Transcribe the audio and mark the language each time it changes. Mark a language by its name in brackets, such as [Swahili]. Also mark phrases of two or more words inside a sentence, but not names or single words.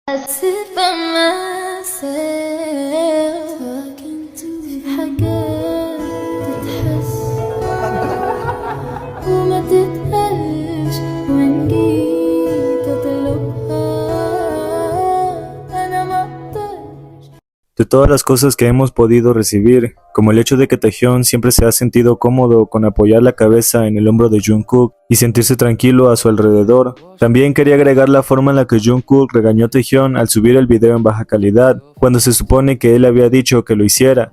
[English] sit by myself talking to [Arabic] في حاجات تتحس وما تتقالش وإن جيت أطلبها أنا ما أقدرش. [Spanish] De todas las cosas que hemos podido recibir, como el hecho de que Taehyun siempre se ha sentido cómodo con apoyar la cabeza en el hombro de Jungkook y sentirse tranquilo a su alrededor, también quería agregar la forma en la que Jungkook regañó a Taehyun al subir el video en baja calidad, cuando se supone que él había dicho que lo hiciera.